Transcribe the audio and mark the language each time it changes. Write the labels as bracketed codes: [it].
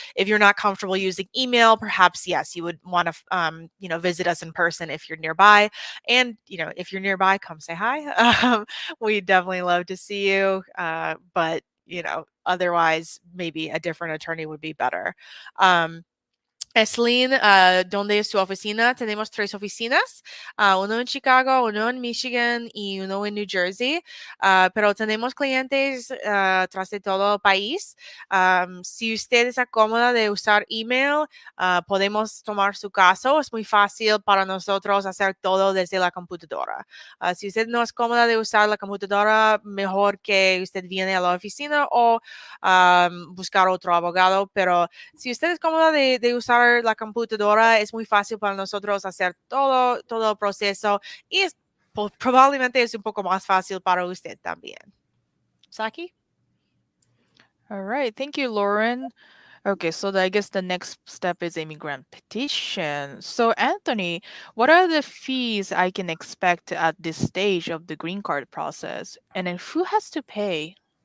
[en] If you're not comfortable using email, perhaps, yes, you would want to, visit us in person if you're nearby. And, if you're nearby, come say hi. We'd definitely love to see you. But, otherwise, maybe a different attorney would be better. [es] Esleen, ¿dónde es su oficina? Tenemos 3 oficinas, uno en Chicago, uno en Michigan y uno en New Jersey, pero tenemos clientes tras de todo el país. Si usted está cómoda de usar email, podemos tomar su caso. Es muy fácil para nosotros hacer todo desde la computadora. Si usted no es cómoda de usar la computadora, mejor que usted viene a la oficina o buscar otro abogado, pero si usted es cómoda de usar la computadora, es muy fácil para nosotros hacer todo el proceso y probablemente es un poco más fácil para usted también. [en] Saki? All right, thank you, Lauren. Okay, so I guess the next step is immigrant petition. So Anthony, what are the fees I can expect at this stage of the green card process? And then who has to pay?